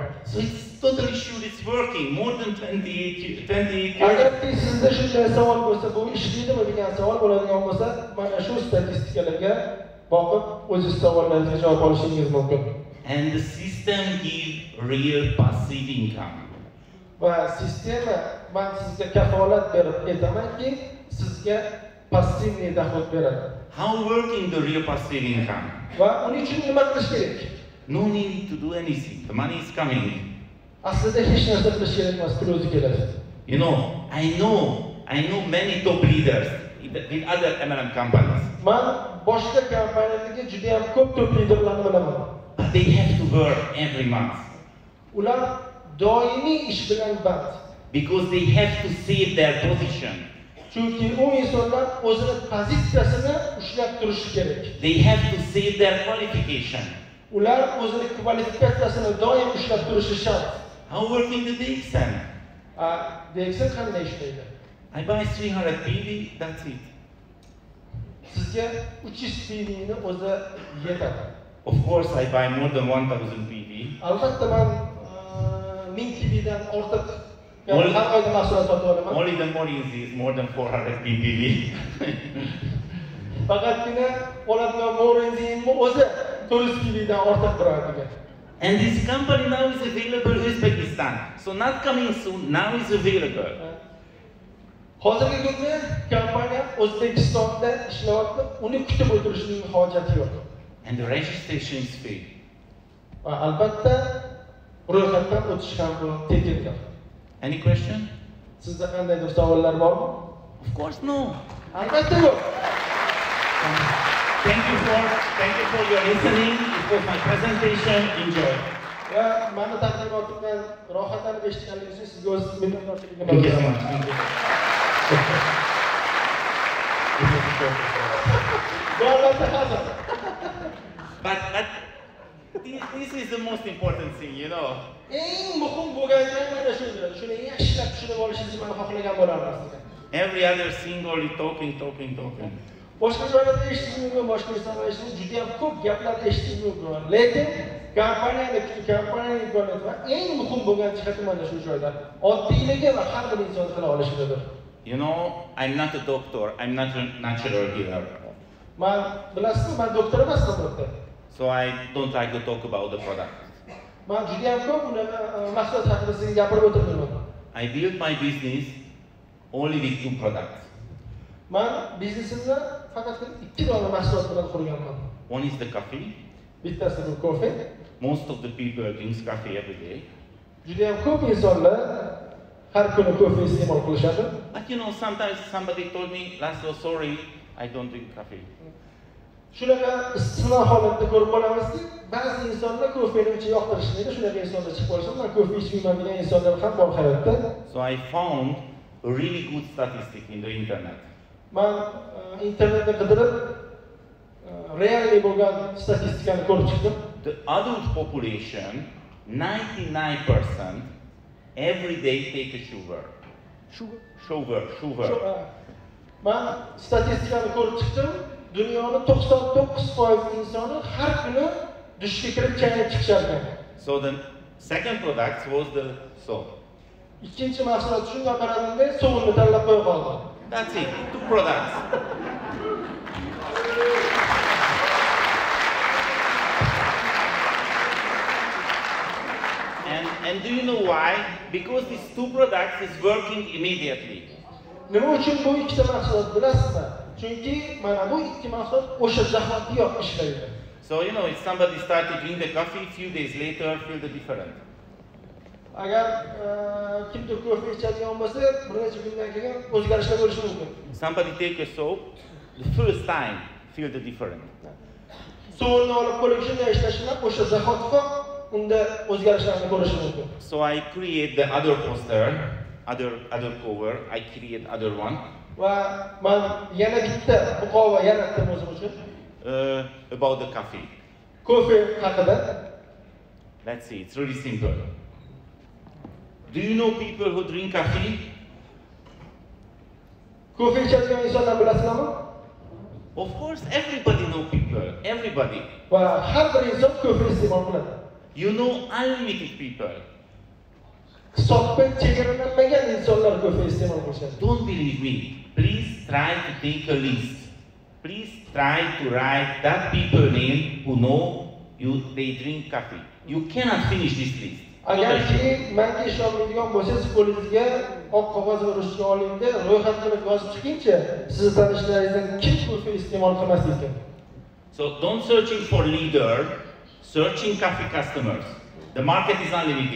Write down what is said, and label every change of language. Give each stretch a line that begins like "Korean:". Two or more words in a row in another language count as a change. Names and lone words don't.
English: So it's totally sure it's working. More than 28
Uzbek: Agarki sizda shunday savol bo'lsa, bu ishlaydimi degan savol bo'ladigan bo'lsa, mana shu statistikalarga boqib o'zingiz savollaringizga javob olishingiz mumkin.
English: And the system gives real passive income.
Uzbek: Va sistema men sizga kafolat berib aytamanki, sizga
Russian: пассивный доход
Uzbek: beradi.
English: How working the real passive income?
Uzbek: Va uning uchun nima qilish kerak?
English: No need to do anything. The money is coming.
Uzbek: Aslida hech narsa qilish kerak emas, pul o'zi keladi.
English: You know, I know many top leaders with other MLM companies.
Uzbek: Men boshqa kompaniyalarga juda ham ko'p top liderlarni bilaman.
English: But they have to work every month.
Uzbek: Ular doimiy ish bilan band.
English: Because they have to save their position.
Uzbek: Chunki u insonlar o'zini pozitsiyasini ushlab turishi kerak.
English: They have to save their qualification.
Uzbek: Ular o'zini kvalifikatsiyasini doim ushlab turishi shart.
English: How working the DXN?
Uzbek: DXN qanday ishlaydi?
English: I buy 300 PV, that's it.
Uzbek: Sizga 300 PV ni o'zi yetadi.
English: Of course, I buy more than 1000 PV.
Uzbek: Albatta men 1000 PV dan ortiq har oyda mahsulot sotib olaman.
English: Only the Morins is more than 400 PV.
Uzbek: Faqatgina oladigan Morinzimni o'zi 400 PV dan ortiq turadi.
English: And this company now is available in Uzbekistan. So not coming soon, now is available.
Uzbek: Hozirgi kunda kompaniya O'zbekistonda ishlayapti, uni kutib o'tirishning hojati yo'q.
English: And the registration is free.
Uzbek: Va albatta ro'yxatdan o'tish ham tekindir.
English: Any question?
Uzbek: Sizda qandaydir savollar bormi?
English: Of course no.
Uzbek: Albatta yo'q.
English: Thank you for your listening. It was my presentation. Enjoy.
Uzbek: Va meni taqdimotimdan rohatlanib eshitganingiz uchun sizga o'z minnatdorchiligimni
English: Thank you so
Uzbek: bildiraman.
English: much. Thank you. But this is the most important thing, you know.
Uzbek: Eng muhim bo'lgani mana shudir. Shuni yaxshilab tushunib olishingizni men xohlagan bo'lardim sizga.
English: Every other thing only talking.
Uzbek: Boshqa joylarda eshitish mumkin, boshqa insonlar eshitish juda ham ko'p gaplarni eshitish mumkin. Lekin kompaniyaning imkoniyati va eng muhim bo'lgan jihati mana shu joyda. Oddiyligi va har bir inson qila olishidir.
English: You know, I'm not a doctor. I'm not a natural healer.
Uzbek: Men bilasizmi, men doktor emasman.
English: So I don't like to talk about the product.
Uzbek: Men juda ham ko'p mahsulot haqida sizga gapirib o'tirmayman.
English: I built my business only with 2 products.
Uzbek: Men biznesimni faqat 2 dona mahsulot bilan qurganman.
English: One is the coffee.
Uzbek: Bittasi bu kofe.
English: Most of the people drink coffee every day.
Uzbek: Juda ham ko'p insonlar har kuni kofe iste'mol qilishadi.
English: But you know, sometimes somebody told me, Laszlo, sorry, I don't drink coffee.
Uzbek: Shunaqa istisno holatda ko'rib qolamizki, ba'zi insonlar kofeni uncha yoqtirishmaydi, shunaqa insonlar chiqib qolsa, men kofe ichmayman degan insonlar ham bor hayotda.
English: So I found a really good statistic in the internet.
Uzbek: Men internetda qidirib realniy bo'lgan statistikani ko'rib chiqdim.
English: The adult population, 99% every day take a sugar. Sugar.
Uzbek: Men statistikani ko'rib chiqdim. Dunyoning 99% insoni har kuni dushga kirib chaynab chiqishadi.
English: So the second product was the soap.
Uzbek: Ikkinchi mahsulot shunga qaramanda sovunni tanlab qo'yib qoldim.
English: That's it, 2 products. And do you know why? Because these 2 products is working immediately.
Uzbek: Nima uchun bu ikkita mahsulot bilasizmi? Chunki mana bu ikki mahsulot o'sha zahotiyoq ishlaydi.
English: So, you know, if somebody started drink the coffee, few days later, feel the different.
Uzbek: Agar kimdir kofe ichadigan bo'lsa, bir necha kundan keyin o'zgarishlar bo'lishi mumkin.
English: Somebody take a soap, the first time, feel the different.
Uzbek: Suvni olib qo'lga shunday ishlashi bilan o'sha zahotiyoq unda o'zgarishlarni ko'rish mumkin.
English: So I create the other poster, other cover, I create other one.
Uzbek: Va men yana bitta muqova yaratdim o'zim uchun.
English: About the coffee.
Uzbek: Kofe haqida.
English: Let's see, it's really simple. Do you know people who drink coffee?
Uzbek: Kofe ichadigan insonlar bilasizmi?
English: Of course, everybody know people, everybody.
Uzbek: Va har bir inson kofe iste'mol qiladi.
English: You know unlimited people.
Uzbek: Hisobga chegaralanmagan insonlar kofe iste'mol qilishadi.
English: Don't believe me. Please try to take a list. Please try to write that people name who know they drink coffee. You cannot finish this list.
Uzbek: Agarki menga ishonmaydigan bo'lsangiz, qo'lingizga oq qog'oz va ruchka olingda ro'yxat qilib yozib chiqingchi, sizni tanishlaringizdan kim kofe iste'mol qilmas ekan.
English: So don't searching for leader, searching coffee customers. The market is unlimited.